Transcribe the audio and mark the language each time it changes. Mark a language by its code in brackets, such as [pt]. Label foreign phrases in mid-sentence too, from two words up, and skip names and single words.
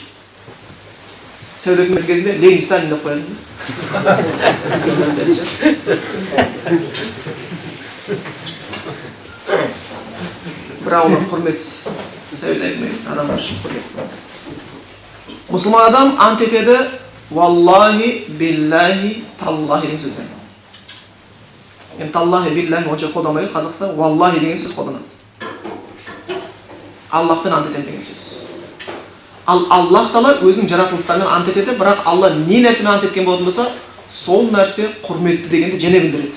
[kk] Сәуде үкімет кезінде Ленин Сталин деп қояды. Бірақ оны құрметсіз. Сәуде үкімет адам үшін құрметті. Мұсылман адам ант етеді [ar] والله، بالله، تالله [kk] деген сөзбен. Енді [ar] تالله، بالله [kk] онша қолданбайды, қазақта валлахи деген сөз қолданады. Аллахпен ант етем деген сөз. Ал Аллах тағала өзінің жаратылыстарымен ант етеді, бірақ Алла не нәрсемен ант еткен болатын болса, сол нәрсе құрметті дегенді және білдіреді.